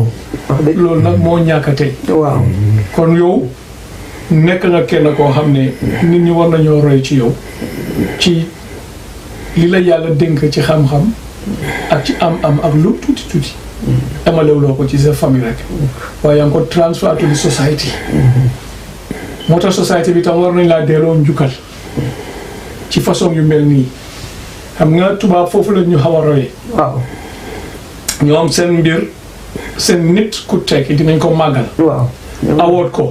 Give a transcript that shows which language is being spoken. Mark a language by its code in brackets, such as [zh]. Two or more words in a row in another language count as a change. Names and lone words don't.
[wo] loolu nag moo ñàkk tey. waaw kon yow nekk nga kenn koo xam ne nit ñi war nañoo roy ci yow ci li la yàlla dénk ci xam-xam ak ci am ak lu tuuti emalewuloo ko ci sa famille rek waaye yaa ngi ko [en] transfer to the society. [wo] moo tax société bi tam war nañ laa delloo njukkal ci façon yu mel nii xam nga tubaab foofu la ñu xaw a royee. waaw ñoom seen mbir seen nit ku tekki dinañ ko màggal. waaw award ko.